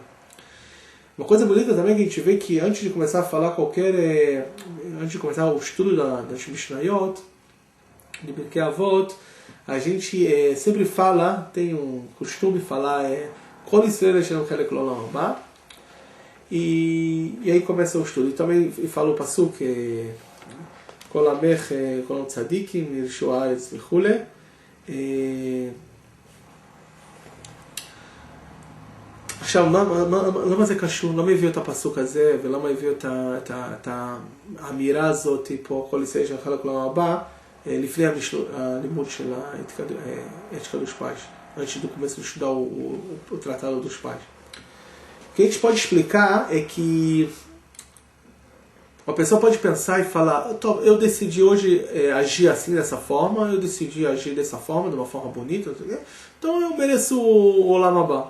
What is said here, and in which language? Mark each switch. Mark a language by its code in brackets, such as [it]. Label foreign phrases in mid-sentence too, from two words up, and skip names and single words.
[pt] Uma coisa bonita também que a gente vê que antes de começar a falar antes de começar o estudo das Mishnayot, de Pirkei Avot, a gente sempre fala, tem um costume de falar, [he] כל ישראל השם חלק לעולם הבא, [pt] e aí começa o estudo. E também fala o pasuk, [he] כל עמך כל צדיקים ירשו הארץ וכולי. עכשיו, למה זה קשור? למה הביאו את הפסוק הזה, ולמה הביאו את האמירה הזאת פה, כל ישראל של חלק לעולם הבא, לפני הלימוד של [pt] ética dos pais, antes do começo de estudar o tratado dos pais. O que a gente pode explicar é que a pessoa pode pensar e falar, eu decidi hoje agir assim, dessa forma, eu decidi agir dessa forma, de uma forma bonita, então eu mereço o [he] עולם הבא.